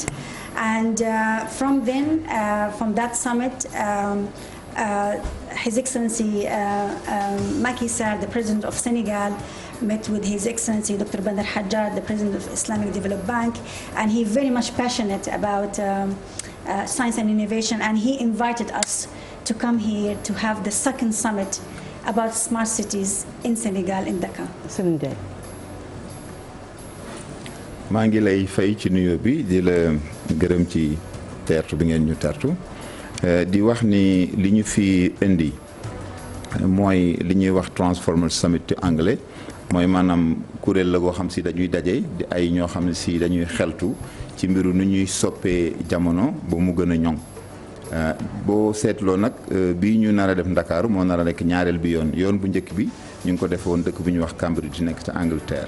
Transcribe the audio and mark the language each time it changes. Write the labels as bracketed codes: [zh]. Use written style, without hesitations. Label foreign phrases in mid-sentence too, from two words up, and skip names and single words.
[en] And from that summit, His Excellency Macky Sall, the President of Senegal, met with His Excellency Dr. Bandar Hajjad, the President of Islamic Development Bank, and he's very much passionate about science and innovation, and he invited us to come here to have the second summit about smart cities in Senegal, in Dakar. [wo] maa ngi lay fay ci nuyoo bi di la gërëm ci teertu bi ngeen ñu tertu di wax ni li ñu fi indi mooy li ñuy wax Transformers Summit ci anglais mooy maanaam kuréel la goo xam si dañuy daje di ay ñoo xam ne si dañuy xeltu ci mbiru nu ñuy soppee jamono ba mu gën a ñoŋ boo seetloo nag bii ñu nar a def Ndakaaru moo nar a nekk ñaareel bi yoon bu njëkk bi ñu ngi ko defoon dëkk bi ñuy wax Cambridge di nekk ca Angleterre.